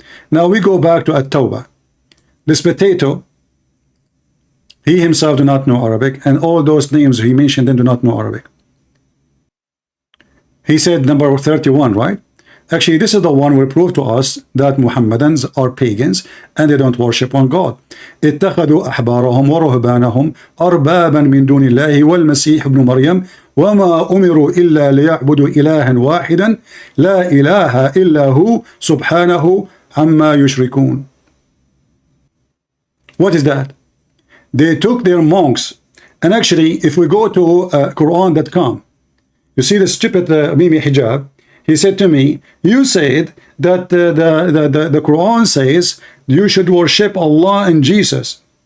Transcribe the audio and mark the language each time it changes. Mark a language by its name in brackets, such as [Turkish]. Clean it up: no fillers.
[English] Now we go back to At-Tawbah. This potato, he himself do not know Arabic, and all those names he mentioned them do not know Arabic. He said number 31, right? Actually, this is the one will prove to us that Muhammadans are pagans and they don't worship on God. [Arabic] اتخذوا أحبارهم ورهبانهم أربابا من دون الله والمسيح ابن مريم وما أمروا إلا ليعبدوا إلها واحدا لا إله إلا هو سبحانه عما يشركون. [English] What is that? They took their monks, and actually if we go to Quran.com, you see the stupid Mimi Hijab. He said to me, you said that the Quran says you should worship Allah and Jesus.